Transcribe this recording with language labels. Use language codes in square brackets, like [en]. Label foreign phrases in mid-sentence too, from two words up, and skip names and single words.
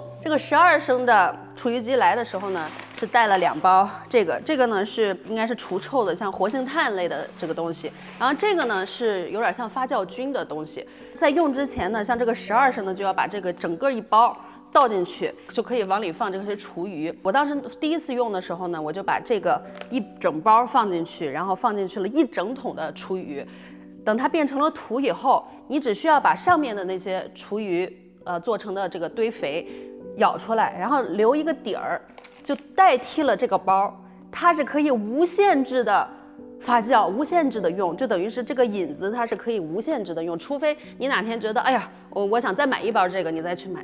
[zh] 這個12升的廚餘機來的時候呢，是帶了2包這個呢是應該是除臭的，像活性炭類的這個東西。然後這個呢是有點像發酵菌的東西。在用之前呢，像這個12升的就要把這個整個一包倒進去，就可以往裡放這些廚餘。我當時第一次用的時候呢，我就把這個一整包放進去，然後放進去了1整桶的廚余。等它變成了土以後，你只需要把上面的那些廚餘做成的這個堆肥舀出來，然後留一個底兒，就代替了這個包。它是可以無限制的發酵、無限制的用，就等於是這個引子它是可以無限制的用，除非你哪天覺得哎呀，我想再買1包這個，你再去買。